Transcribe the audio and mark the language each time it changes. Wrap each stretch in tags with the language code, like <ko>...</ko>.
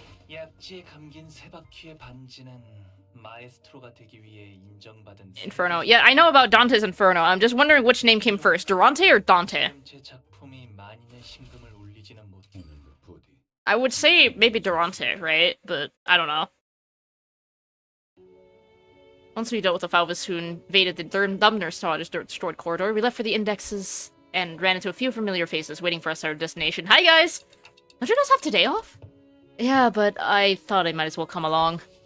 <ko>약지에 감긴 세 바퀴의 반지는 마에스트로가 되기 위해 인정받은</ko> <en>Inferno. Yeah, I know about Dante's Inferno. I'm just wondering which name came first, Durante or Dante?</en> <ko>제 작품이 만인의 신금을 울리지는 못했는데 부디.</ko> <en>I would say maybe Durante, right? But I don't know. Once we dealt with the Falvus who invaded the Dumner destroyed corridor, we left for the indexes and ran into a few familiar faces waiting for us at our destination. Hi guys! Don't you guys have today off? Yeah, but I thought I might as well come along.</en>